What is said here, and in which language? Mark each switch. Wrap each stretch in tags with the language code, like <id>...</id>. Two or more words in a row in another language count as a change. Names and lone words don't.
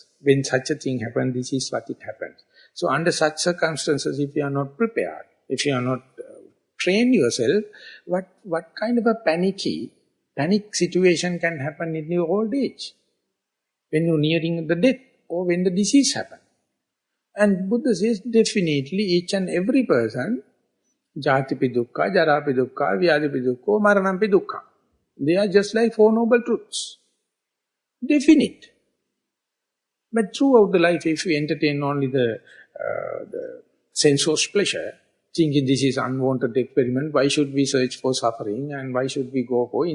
<en>When such a thing happens, this is what it happens. So under such circumstances, if you are not prepared, if you are not trained yourself, what kind of a panic situation can happen in your old age? When you're nearing the death or when the disease happens. And Buddha says definitely each and every person,</en> <pi>jatipi dukkha, jarapi dukkha, vyadipi dukkha, maranampi dukkha.</pi> <en>They are just like Four Noble Truths. Definite. But throughout the life, if we entertain only the sensuous pleasure, thinking this is unwanted experiment, why should we search for suffering and why should we go for?</en>